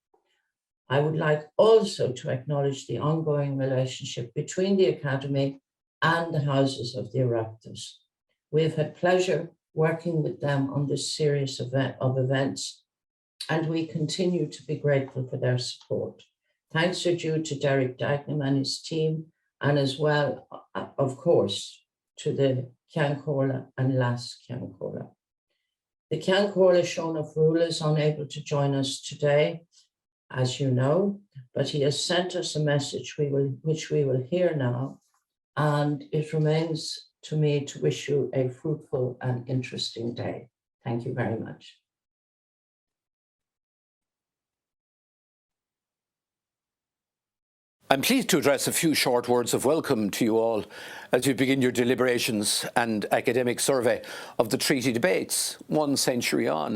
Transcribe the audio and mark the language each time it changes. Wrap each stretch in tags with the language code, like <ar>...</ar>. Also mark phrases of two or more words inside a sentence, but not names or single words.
<en>I would like also to acknowledge the ongoing relationship between the Academy and the houses of the Oireachtas. We have had pleasure working with them on this series of events, and we continue to be grateful for their support. Thanks are due to Derek Dagenham and his team, and as well, of course, to the Ceann Comhairle and Las Ceann Comhairle. The Ceann Comhairle Sean Fhuala is unable to join us today, as you know, but he has sent us a message which we will hear now, and it remains to me to wish you a fruitful and interesting day. Thank you very much. I'm pleased to address a few short words of welcome to you all as you begin your deliberations and academic survey of the treaty debates 1 century on.</en>